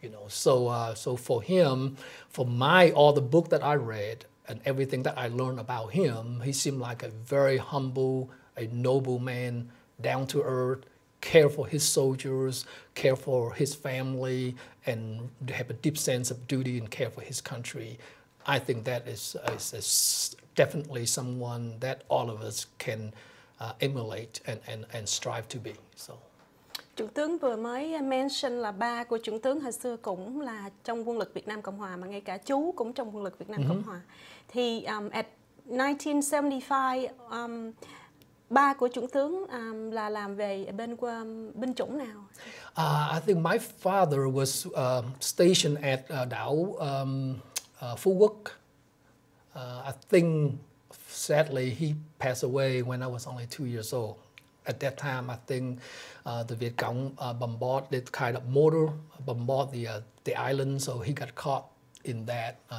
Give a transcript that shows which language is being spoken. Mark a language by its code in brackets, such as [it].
[en] So for him, for all the book that I read and everything that I learned about him, he seemed like a very humble, a noble man, down to earth, care for his soldiers, care for his family, and have a deep sense of duty and care for his country. I think that is definitely someone that all of us can emulate and strive to be. So. [vi] Chuẩn tướng vừa mới mention là ba của Chuẩn tướng hồi xưa cũng là trong quân lực Việt Nam Cộng Hòa, mà ngay cả chú cũng trong quân lực Việt Nam Cộng Hòa. Thì at 1975, ba của Chuẩn tướng là làm về binh chủng nào? [en] I think my father was stationed at đảo Phú Quốc. I think sadly he passed away when I was only 2 years old. At that time, I think the Viet Cong bombarded, kind of mortar bombard the island, so he got caught in that.